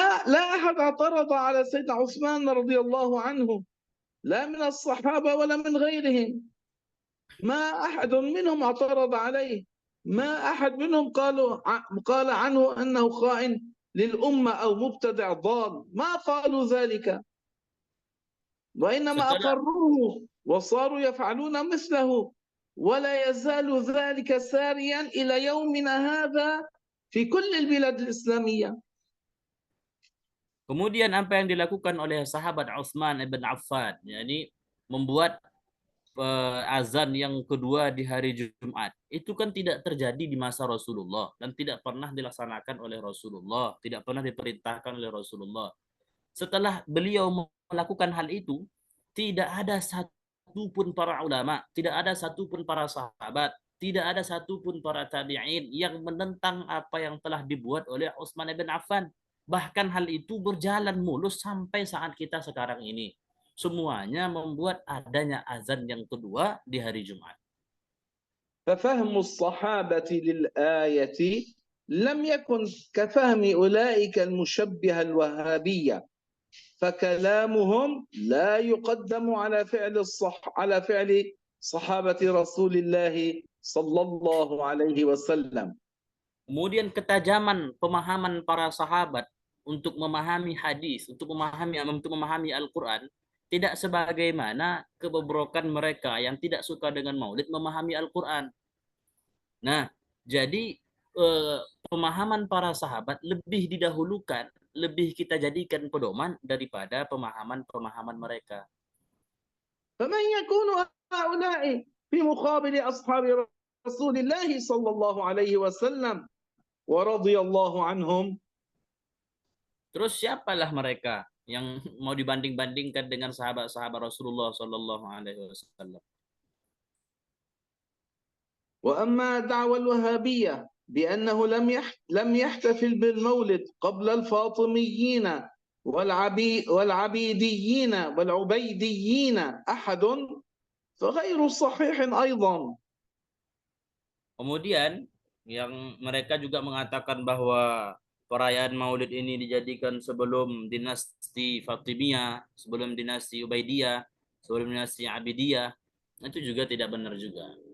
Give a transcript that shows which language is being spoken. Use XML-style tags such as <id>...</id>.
<ar>لا أحد اعترض على سيدنا عثمان رضي الله عنه، لا من الصحابة ولا من غيرهم، ما أحد منهم اعترض عليه، ما أحد منهم قال عنه أنه خائن للأمة أو مبتدع ضال، ما قالوا ذلك، وإنما أقروه وصاروا يفعلون مثله، ولا يزال ذلك ساريا إلى يومنا هذا في كل البلاد الإسلامية.</ar> <id>Kemudian apa yang dilakukan oleh sahabat Utsman ibn Affan, yakni membuat azan yang kedua di hari Jumat, itu kan tidak terjadi di masa Rasulullah dan tidak pernah dilaksanakan oleh Rasulullah, tidak pernah diperintahkan oleh Rasulullah. Setelah beliau melakukan hal itu, tidak ada satupun para ulama, tidak ada satupun para sahabat, tidak ada satupun para tabi'in yang menentang apa yang telah dibuat oleh Utsman bin Affan. Bahkan hal itu berjalan mulus sampai saat kita sekarang ini. Semuanya membuat adanya azan yang kedua di hari Jumat.</id> <ar>ففهم الصحابة للآية لم يكن كفهم أولئك المشبهة الوهابية، فكلامهم لا يقدم على فعل صحابة رسول الله صلى الله عليه وسلم.</ar> <id>Kemudian ketajaman pemahaman para sahabat untuk memahami hadis, untuk memahami Al-Quran, tidak sebagaimana kebobrokan mereka yang tidak suka dengan Maulid memahami Al-Quran. Nah, jadi pemahaman para sahabat lebih didahulukan, lebih kita jadikan pedoman daripada pemahaman mereka.</id> <ar>فمن يكون هؤلاء في مقابل أصحاب رسول الله صلى الله عليه وسلم ورضي الله عنهم.</ar> <id>Terus siapalah mereka yang mau dibanding-bandingkan dengan sahabat-sahabat Rasulullah Sallallahu Alaihi Wasallam?</id> <ar>وأما دعوى الوهابية بأنه لم يحتفل بالمولد قبل الفاطميين والعبيديين والعبيديين أحد فغير صحيح أيضا.</ar> <id>Kemudian yang mereka juga mengatakan bahwa perayaan Maulid ini dijadikan sebelum dinasti Fatimiyah, sebelum dinasti Ubaidiyah, sebelum dinasti Abidiyah, itu juga tidak benar juga.</id>